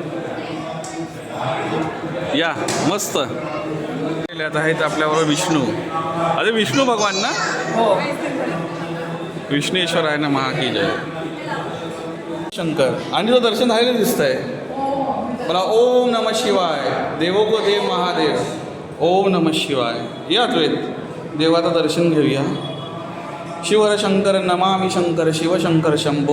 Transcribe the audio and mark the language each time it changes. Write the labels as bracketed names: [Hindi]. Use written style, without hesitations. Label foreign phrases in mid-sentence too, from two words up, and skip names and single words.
[Marathi] या मस्त आहेत आपल्याबरोबर विष्णू. अरे विष्णू भगवान ना? विष्णेश्वर आहे ना, महाकी जय. शंकर. आणि तो दर्शन झालेलं दिसतंय मला. [Sanskrit] ओम नमः शिवाय. [Hindi] देवो को देव महादेव. [Sanskrit] ओम नमः शिवाय. [Marathi] या अद्वैत देवाचं दर्शन घेऊया. [Sanskrit] शिवर शंकर नमामि शंकर शिवशंकर शंभो.